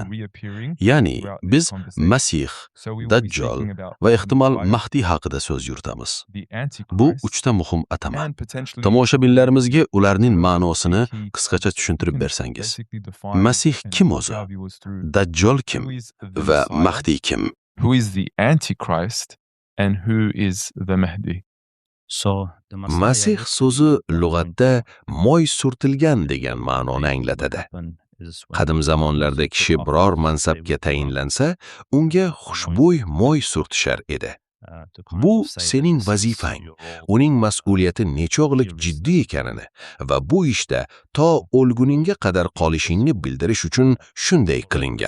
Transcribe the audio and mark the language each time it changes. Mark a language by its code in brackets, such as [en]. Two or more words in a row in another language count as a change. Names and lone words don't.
[uz] Ya'ni biz Masih, Dajjal va ehtimol Mahdi haqida so'z yuritamiz. Bu uchta muhim atama. Tomoshabinlarimizga ularning ma'nosini qisqacha tushuntirib bersangiz. Masih kim o'zi? Dajjal kim va Mahdi kim? [en] Who is the Antichrist and who is the Mahdi? [uz] Masih so'zi lug'atda moy surtilgan degan ma'noni anglatadi. Qadim zamonlarda kishi biror mansabga tayinlansa, unga xushbo'y moy surtishar edi. Bu sening vazifang, uning mas'uliyati nechog'lik jiddiy ekanini va bu ishda to o'lguningga qadar qolishingni bildirish uchun shunday qilingan.